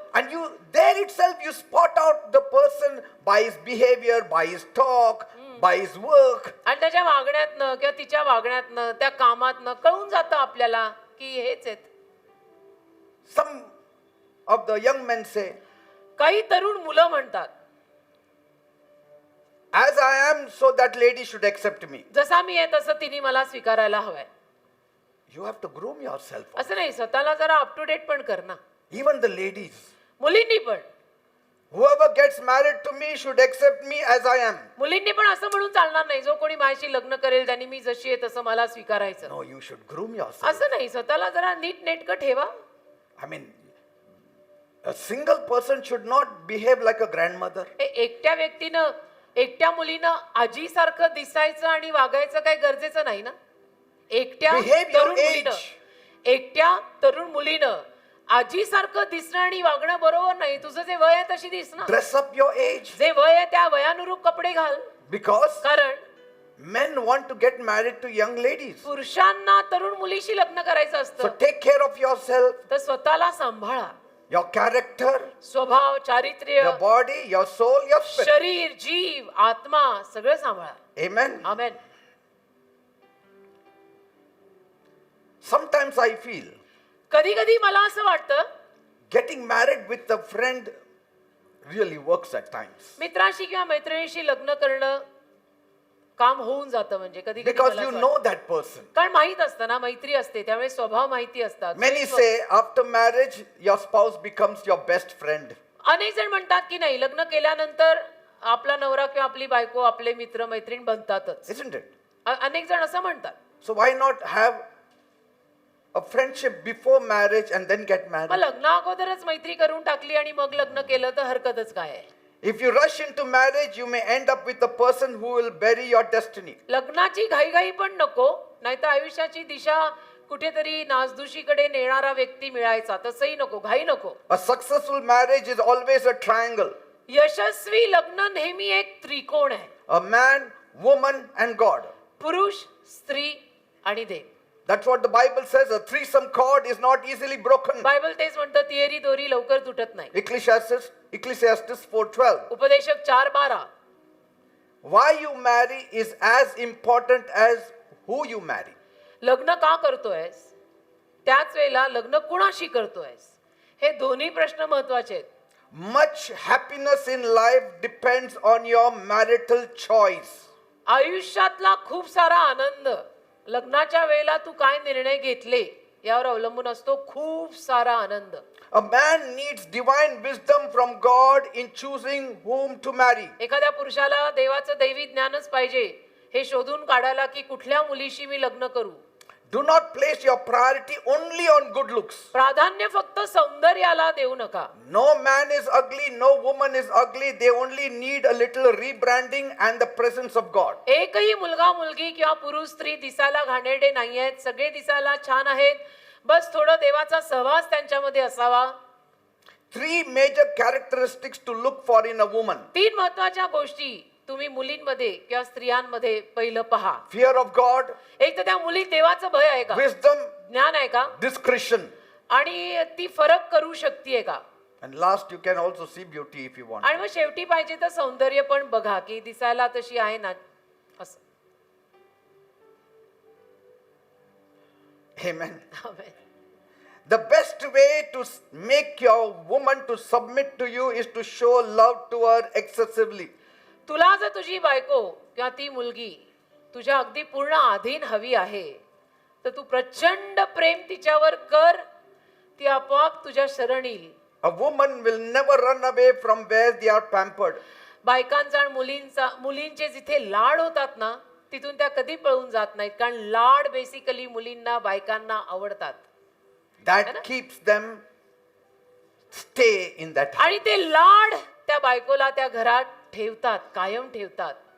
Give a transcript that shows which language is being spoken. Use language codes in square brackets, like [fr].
[en] And you, there itself, you spot out the person by his behavior, by his talk, by his work. [mr] आणि त्याच्या वागण्यातनं किंवा तिच्या वागण्यातनं त्या कामातनं कळून जातं आपल्याला की हेच आहेत. [en] Some of the young men say, [mr] काही तरुण मुलं म्हणतात, [en] as I am, so that lady should accept me. [mr] जसा मी आहे तसं तिने मला स्वीकारायला हवंय. [en] You have to groom yourself. [mr] असं नाही, स्वतःला जरा अप टू डेट पण कर ना. [en] Even the ladies. [mr] मुलींनी पण [en] Whoever gets married to me should accept me as I am. [mr] मुलींनी पण असं म्हणून चालणार नाही, जो कोणी माझ्याशी लग्न करेल त्यांनी मी जशी आहे तसं मला स्वीकारायचं. [en] No, you should groom yourself. [mr] असं नाही, स्वतःला जरा नीट नेटकं ठेवा. [en] I mean, a single person should not behave like a grandmother. [mr] एकट्या व्यक्तीनं, एकट्या मुलीनं आजीसारखं दिसायचं आणि वागायचं काही गरजेचं नाही ना. एकट्या [en] Behave your [mr] तरुण मुलीनं, [en] age. [mr] एकट्या तरुण मुलीनं आजीसारखं दिसणं आणि वागणं बरोबर नाही. तुझं जे वय आहे तशी दिस ना. [en] Dress up your age. [mr] जे वय आहे त्या वयानुरूप कपडे घाल. [en] Because [mr] कारण [en] men want to get married to young ladies. [mr] पुरुषांना तरुण मुलीशी लग्न करायचं [en] So [mr] असतं. [en] take care of yourself, [mr] तर स्वतःला सांभाळा. [en] your character, [mr] स्वभाव, चारित्र्य, [en] your body, your soul, your spirit. [mr] शरीर, जीव, आत्मा सगळं सांभाळा. [en] Amen. [mr] Amen. [en] Sometimes I feel [mr] कधी कधी मला असं वाटतं, [en] getting married with a friend really works at times. [mr] मित्राशी किंवा मैत्रिणीशी लग्न करणं काम होऊन जातं. म्हणजे कधी कधी [en] Because [mr] मला [en] you [mr] असं [en] know [mr] वाटतं. [en] that person. [mr] कारण माहित असतं ना, मैत्री असते त्यामुळे स्वभाव माहिती असतात. [en] Many say after marriage, your spouse becomes your best friend. [mr] अनेक जण म्हणतात की नाही, लग्न केल्यानंतर आपला नवरा किंवा आपली बायको आपले मित्र मैत्रीण बनतातच. [en] Isn't it? [mr] अनेक जण असं म्हणतात. [en] So why not have a friendship before marriage and then get [mr] मग [en] married? [mr] लग्ना अगोदरच मैत्री करून टाकली आणि मग लग्न केलं तर हरकतच काय आहे. [en] If you rush into marriage, you may end up with a person who will bury your destiny. [mr] लग्नाची घाईघाई पण नको, नाहीतर आयुष्याची दिशा कुठेतरी नासधुशीकडे नेणारा व्यक्ती मिळायचा. तसंही नको, घाई नको. [en] A successful marriage is always a triangle. [mr] यशस्वी लग्न नेहमी एक त्रिकोण आहे. [en] A man, woman and God. [mr] पुरुष, स्त्री आणि देव. [en] That's what the Bible says. A threesome cord is not easily broken. [mr] Bible तेच म्हणतं, तिहेरी दोरी लवकर तुटत नाही. [en] Ecclesiastes 4:12. [mr] उपदेशक 4:12. [en] Why you marry is as important as who you marry. [mr] लग्न का करतोयस, त्याच वेळेला लग्न कुणाशी करतोयस, हे दोन्ही प्रश्न महत्वाचे आहेत. [en] Much happiness in life depends on your marital choice. [mr] आयुष्यातला खूप सारा आनंद लग्नाच्या वेळेला तू काय निर्णय घेतले यावर अवलंबून असतो. खूप सारा आनंद. [en] A man needs divine wisdom from God in choosing whom to marry. [mr] एखाद्या पुरुषाला देवाचं दैवी ज्ञानच पाहिजे हे शोधून काढायला की कुठल्या मुलीशी मी लग्न करू. [en] Do not place your priority only on good looks. [mr] प्राधान्य फक्त सौंदर्याला देऊ नका. [en] No man is ugly, no woman is ugly. They only need a little rebranding and the presence of God. [mr] एकही मुलगा मुलगी किंवा पुरुष स्त्री दिसायला घाणेरडे नाही आहेत. सगळे दिसायला छान आहेत. बस थोडं देवाचा सहवास त्यांच्यामध्ये असावा. [en] 3 major characteristics to look for in a woman. [mr] 3 महत्वाच्या गोष्टी तुम्ही मुलींमध्ये किंवा स्त्रियांमध्ये पहिलं पहा. [en] fear of God, [mr] एक तर त्या मुलीत देवाचं भय आहे का, [en] wisdom, [mr] ज्ञान आहे का, [en] discretion. [mr] आणि ती फरक करू शकते का. [en] And last, you can also see beauty if you want. [mr] आणि मग शेवटी पाहिजे तर सौंदर्य पण बघा की दिसायला तशी आहे ना असं. [en] Amen. Amen. The best way to make your woman to submit to you is to show love to her excessively. [mr] तुला जर तुझी बायको किंवा ती मुलगी तुझ्या अगदी पूर्ण अधीन हवी आहे तर तू प्रचंड प्रेम तिच्यावर कर, ती आपोआप तुझ्या शरण येईल. [en] A woman will never run away from where they are pampered. [mr] बायकांचा आणि मुलींचे जिथे लाड होतात ना तिथून त्या कधी पळून जात नाहीत, कारण लाड बेसिकली मुलींना बायकांना आवडतात. [en] That keeps them stay in that house. [mr] आणि ते लाड त्या बायकोला त्या घरात ठेवतात, कायम ठेवतात.